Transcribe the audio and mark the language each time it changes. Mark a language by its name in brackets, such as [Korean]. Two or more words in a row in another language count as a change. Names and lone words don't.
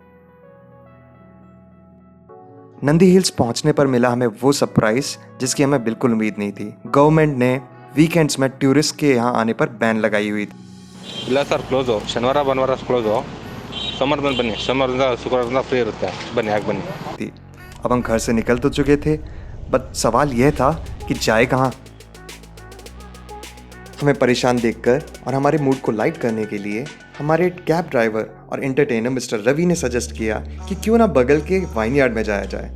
[Hindi] नंदी हिल्स पहुंचने पर मिला हमें वो सरप्राइज जिसकी हमें बिल्कुल उम्मीद नहीं थी। गवर्नमेंट ने वीकेंड्स में टूरिस्ट के यहाँ आने पर बैन लगाई हुई थी। [Kannada] ಇಲ್ಲ ಸರ್ ಕ್ಲೋಸು, ಶನಿವಾರ ಭಾನುವಾರ ಕ್ಲೋಸು, ಸೋಮವಾರದಿಂದ ಬನ್ನಿ, ಸೋಮವಾರದಿಂದ ಶುಕ್ರವಾರದಿಂದ ಫ್ರೀ ಇರುತ್ತೆ, ಬನ್ನಿ ಆಗ ಬನ್ನಿ। [Hindi] अब हम घर से निकल तो चुके थे, बट सवाल यह था कि जाए कहाँ। हमें परेशान देखकर और हमारे मूड को लाइट करने के लिए हमारे [English] cab driver [Hindi] और एंटरटेनर मिस्टर रवि ने सजेस्ट किया कि क्यों ना बगल के [English] wine yard [Hindi] में जाया जाए।